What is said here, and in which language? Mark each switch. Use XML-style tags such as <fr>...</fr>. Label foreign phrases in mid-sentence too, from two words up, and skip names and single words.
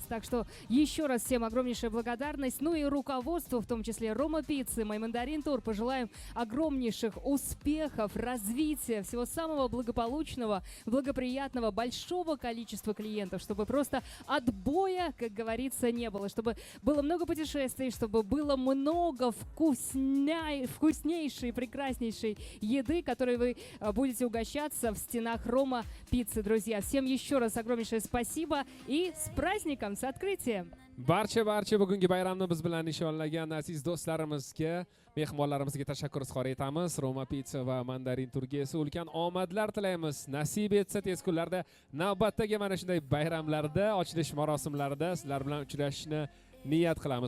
<ru>Так что еще раз всем огромнейшая благодарность. Ну и руководству, в том числе Roma Pizza, My Mandarin Tour, пожелаем огромнейших успехов, развития, всего самого благополучного, благоприятного, большого количества клиентов, чтобы просто отбоя, как говорится, не было, чтобы было много путешествий, чтобы было много вкуснейшей, прекраснейшей еды, которой вы будете угощаться в стенах Рома Пиццы, друзья. Всем еще раз огромнейшее спасибо и с праздником, с открытием!</ru> <uz>Barcha bugungi bayramni biz bilan nishonlagan aziz do'stlarimizga, mehmonlarimizga tashakkur izhor etamiz. Roma Pizza va Mandarin Turga esa ulkan omadlar tilaymiz. Nasib etsa tez kunlarda navbatdagi mana shunday bayramlarda, ochilish marosimlarida sizlar bilan uchrashishni niyat qilamiz.</uz>